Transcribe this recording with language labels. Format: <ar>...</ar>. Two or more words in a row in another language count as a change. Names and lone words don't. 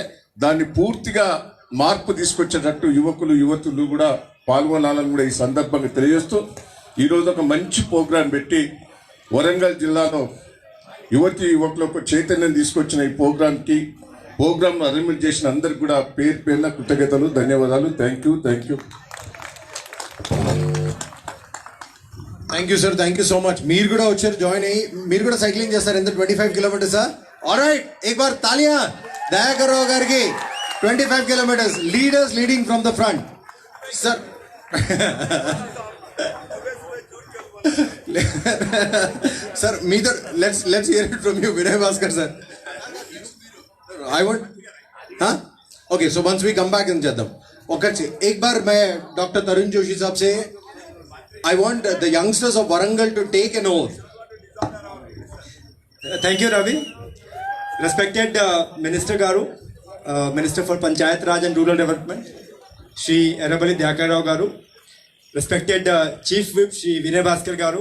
<te>దాన్ని పూర్తిగా మార్పు తీసుకొచ్చేటట్టు యువతులు కూడా పాల్గొనాలని కూడా ఈ సందర్భంగా తెలియజేస్తూ, ఈరోజు ఒక మంచి ప్రోగ్రాం పెట్టి వరంగల్ జిల్లాలో యువకులకు చైతన్యం తీసుకొచ్చిన ఈ ప్రోగ్రామ్ అరేంజ్ చేసిన అందరికి కూడా పేరు పేరున కృతజ్ఞతలు, ధన్యవాదాలు.</te> <en>Thank you. Thank you sir, thank you so much.</en> <te>మీరు కూడా వచ్చారు, జాయిన్ అయ్యి మీరు కూడా సైక్లింగ్ చేస్తారు.</te> <en>ఎంత 25 kilometers? ఆల్రైట్,</en> <hi>एक बार तालियां దయాకర్ రావు గారికి.</hi> <en>25 kilometers, leaders leading from the front. sir sir మీతో let's hear it from you, వినయ్ భాస్కర్ సార్. I want okay, so once we come back in చేద్దాం.</en> <hi>एक बार मैं डॉक्टर तरुण जोशी साहब से</hi> <en>I want the youngsters of Warangal to take an oath. Thank you, Ravi. Respected Minister Garu, Minister for Panchayat Raj and Rural Development, Shri Erabali Dayakar Rao Garu. Respected Chief Whip, Shri Vinay Bhaskar Garu.</en>